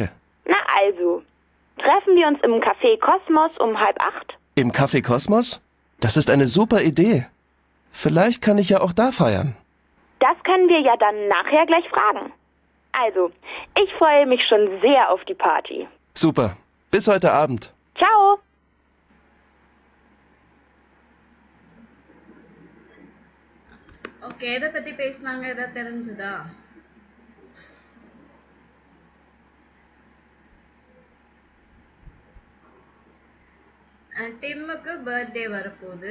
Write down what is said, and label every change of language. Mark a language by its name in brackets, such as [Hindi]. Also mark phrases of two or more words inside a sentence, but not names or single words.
[German] Na also, treffen wir uns im Café Kosmos um 7:30? Im Café Kosmos? Das ist eine super Idee. Vielleicht kann ich ja auch da feiern. Das können wir ja dann nachher gleich fragen. Also, ich freue mich schon sehr auf die Party. Super. Bis heute Abend. Ciao. [Tamil] ஓகே, எதை பற்றி பேசினாங்க, எதாவது தெரிஞ்சுதா? டிம்முக்கு பர்த்டே வரப்போகுது.